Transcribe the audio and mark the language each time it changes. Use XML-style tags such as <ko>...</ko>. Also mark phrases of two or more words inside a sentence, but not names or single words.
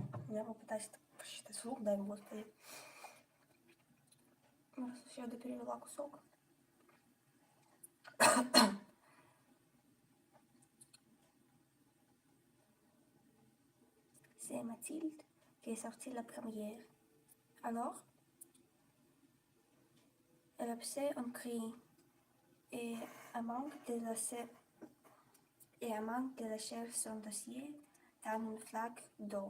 <ru>Я попытаюсь это посчитать вслух, дай им Господи. Все, я доперевела кусок.</ru> <fr>C'est Mathilde qui est sortie la première. Alors, elle a poussé un cri et un manque de lâcher son dossier dans une flaque d'eau.</fr>